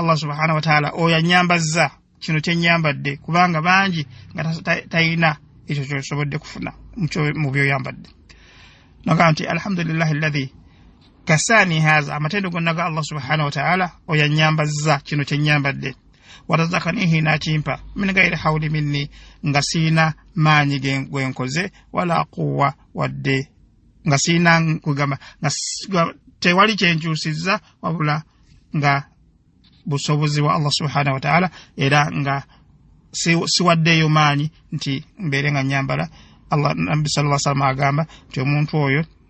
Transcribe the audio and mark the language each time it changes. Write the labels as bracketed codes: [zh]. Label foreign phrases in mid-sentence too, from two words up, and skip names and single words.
[ar] الله سبحانه وتعالى [lg] oyanyambazza kino kyenyambadde kubanga bangi nga tayina ekyo kyosobodde kufuna mu byoyambadde nagamba nti [ar] الحمد لله الذي كساني هذا [lg] amatendo gonaga [ar] الله سبحانه وتعالى [lg] oyanyambazza kino kyenyambadde warazakanihi n'akimpa [ar] من غير حول مني [lg] nga siina maanyi gwenkoze [ar] ولا قوة [lg] wadde nga siina kugamba nga tewali kyenkyusizza wabula nga busobozi wa [ar] الله سبحانه وتعالى [lg] era nga siwaddeyo maanyi nti mbeere nga nyambala Allah Nabi [ar] صلى الله عليه وسلم [lg] agamba nti omuntu oyo